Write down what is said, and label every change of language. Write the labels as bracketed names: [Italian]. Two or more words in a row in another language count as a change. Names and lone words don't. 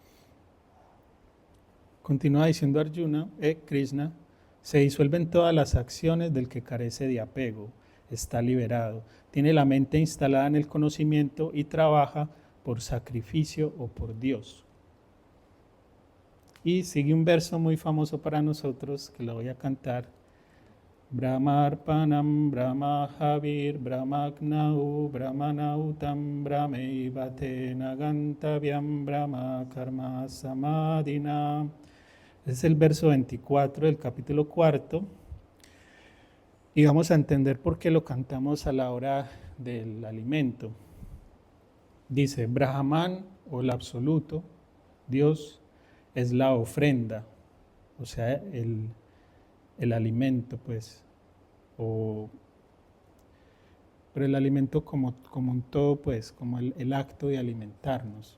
[Spanish] Continúa diciendo Arjuna, Krishna, se disuelven todas las acciones del que carece de apego, está liberado, tiene la mente instalada en el conocimiento y trabaja por sacrificio o por Dios. Y sigue un verso muy famoso para nosotros, que lo voy a cantar. [Sanskrit] ब्रह्मार्पणं ब्रह्महविर् ब्रह्माग्नौ ब्रह्मणाहुतं ब्रह्मैवतेन गन्तव्यं ब्रह्म कर्म समाधिना. [Spanish] Es el verso 24 del capítulo 4. Y vamos a entender por qué lo cantamos a la hora del alimento. Dice, Brahman o el absoluto, Dios, es la ofrenda, o sea, el alimento, pues, pero el alimento como un todo, pues, como el acto de alimentarnos.